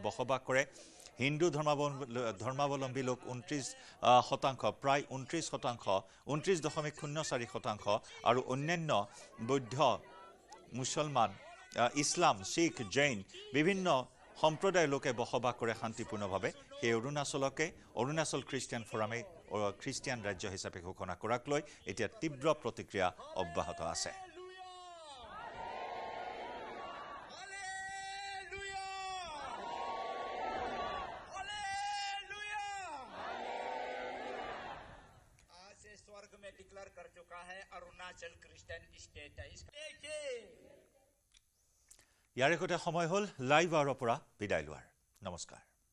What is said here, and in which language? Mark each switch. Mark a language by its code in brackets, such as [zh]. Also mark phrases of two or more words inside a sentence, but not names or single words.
[as] বসবাস কৰে হিন্দু ধৰ্মাৱলম্বী লোক 29%, প্ৰায় 29%, 29.04% আৰু অন্যান্য বৌদ্ধ মুছলমান ইছলাম শিখ জৈন বিভিন্ন সম্প্ৰদায়ৰ লোকে বসবাস কৰে শান্তিপূৰ্ণভাৱে সেই অৰুণাচলকে অৰুণাচল খ্ৰীষ্টিয়ান ফোৰামে খ্ৰীষ্টিয়ান ৰাজ্য হিচাপে ঘোষণা কৰাক লৈ এতিয়া তীব্ৰ প্ৰতিক্ৰিয়া অব্যাহত আছে [hi] डिक्लेयर कर चुका है अरुणाचल [en] Christian State [as] ইয়াৰ সৈতে সময় হ'ল লাইভ আৱাৰৰ পৰা বিদায় লোৱাৰ নমস্কাৰ